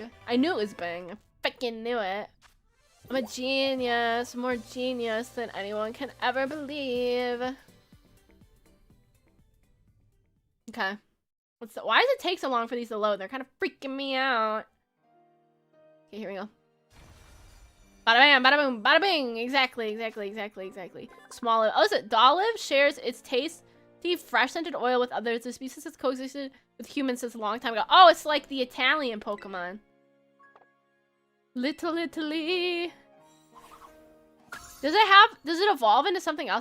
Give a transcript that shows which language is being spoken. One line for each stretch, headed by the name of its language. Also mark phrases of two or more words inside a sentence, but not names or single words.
English: I knew it was bing. I freaking knew it. I'm a genius, more genius than anyone can ever believe. Okay. Why does it take so long for these to load? They're kind of freaking me out. Okay, here we go. Bada bam, bada boom, bada bing. Exactly. Small olive. Oh, is it Dolive shares its tasty, fresh-scented oil with others. The species has coexisted with humans since a long time ago. Oh, it's like the Italian Pokemon. Little Italy. Does it evolve into something else?